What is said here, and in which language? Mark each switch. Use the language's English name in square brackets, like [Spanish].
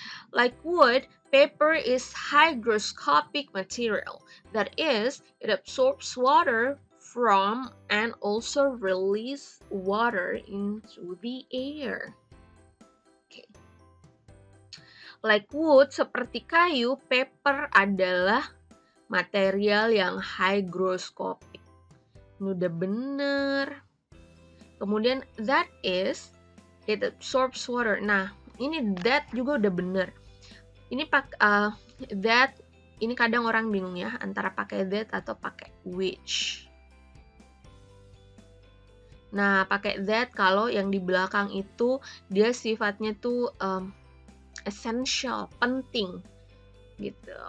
[English] Like wood, paper is hygroscopic material. That is, it absorbs water from and also release water into the air. Okay. Like wood, [Indonesian] seperti kayu, paper adalah material yang hygroscopic. Ini udah bener. [English] Kemudian that is, it absorbs water. [Indonesian] Nah, ini that juga udah bener. Ini that, ini kadang orang bingung ya antara pakai that atau pakai which. Nah, pakai that kalau yang di belakang itu dia sifatnya tuh essential, penting gitu.